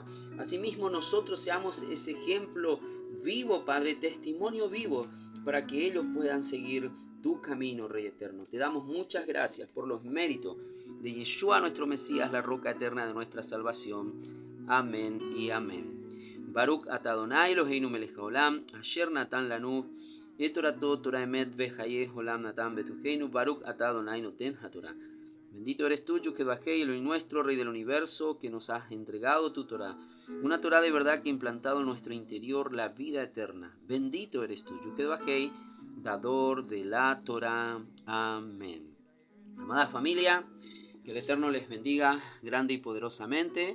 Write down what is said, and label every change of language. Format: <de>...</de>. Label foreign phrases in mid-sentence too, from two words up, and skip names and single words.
<es>Asimismo, nosotros seamos ese ejemplo vivo, Padre, testimonio vivo, para que ellos puedan seguir tu camino, Rey Eterno. Te damos muchas gracias por los méritos de Yeshua, nuestro Mesías, la roca eterna de nuestra salvación. Amén y amén.</es> <he>ברוך אתה יהוה אלהינו מלך העולם, אשר נתן לנו את תורתו תורת אמת וחיי עולם נטע בתוכנו, ברוך אתה יהוה נותן התורה.</he> <es>Bendito eres tú, Yud-Heh-Vah-Heh, Elohim nuestro, Rey del universo, que nos has entregado tu Torah, una Torah de verdad que ha implantado en nuestro interior la vida eterna. Bendito eres tú, Yud-Heh-Vah-Heh, dador de la Torah. Amén. Amada familia, que el Eterno les bendiga grande y poderosamente.</es>